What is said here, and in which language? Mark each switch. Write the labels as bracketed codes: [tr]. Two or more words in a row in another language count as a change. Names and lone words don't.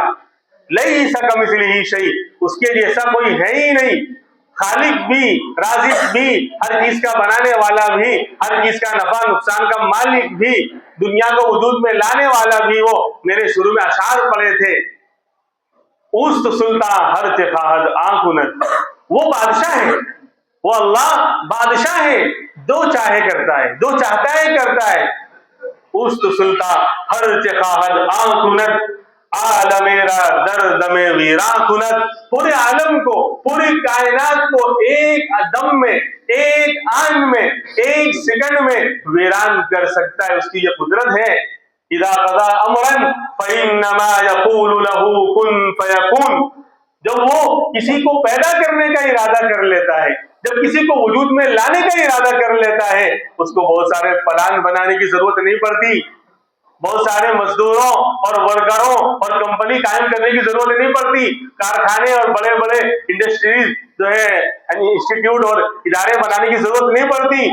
[ar] لیس کمثلہ شیء، [ur] اس کے جیسا کوئی ہے ہی نہیں، خالق بھی، رازق بھی، ہر چیز کا بنانے والا بھی، ہر چیز کا نفع نقصان کا مالک بھی، دنیا کو وجود میں لانے والا بھی وہ۔ میرے شروع میں اشعار پڑے تھے، [fa] اوست سلطان ہر چخواہد آنکھنت، [ur] وہ بادشاہ ہے، وہ اللہ بادشاہ ہے، جو چاہے کرتا ہے، جو چاہتا ہے کرتا ہے. [fa] اوست سلطا ہر چخواہد آن کند عالم را درد میں ویران کند. [ur] پورے عالم کو، پوری کائنات کو ایک دم میں، ایک آن میں، ایک سیکنڈ میں ویران کر سکتا ہے. اس کی یہ قدرت ہے. [ar] اذا قضا امرا فانما یقول له کن فیکون. [ur] جب وہ کسی کو پیدا کرنے کا ارادہ کر لیتا ہے، جب کسی کو وجود میں لانے کا ارادہ کر لیتا ہے، اس کو بہت سارے پلان بنانے کی ضرورت نہیں پڑتی، بہت سارے مزدوروں اور ورکروں اور کمپنی قائم کرنے کی ضرورت نہیں پڑتی، کارخانے اور بڑے بڑے انڈسٹریز جو ہے انسٹیٹیوٹ اور ادارے بنانے کی ضرورت نہیں پڑتی.